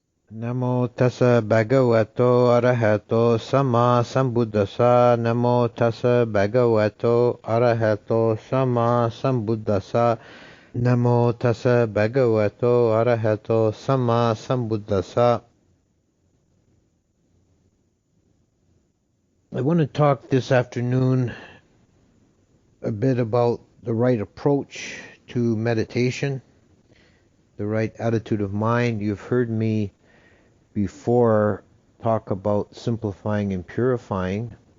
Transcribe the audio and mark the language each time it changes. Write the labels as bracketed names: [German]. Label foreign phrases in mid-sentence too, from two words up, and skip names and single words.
[Pali] Namo tassa bhagavato arahato sama sambuddhassa. Namo tassa bhagavato arahato sama sambuddhassa. Namo tassa bhagavato arahato sama sambuddhassa. [English] I want to talk this afternoon a bit about the right approach to meditation, the right attitude of mind. You've heard me before talk about simplifying and purifying.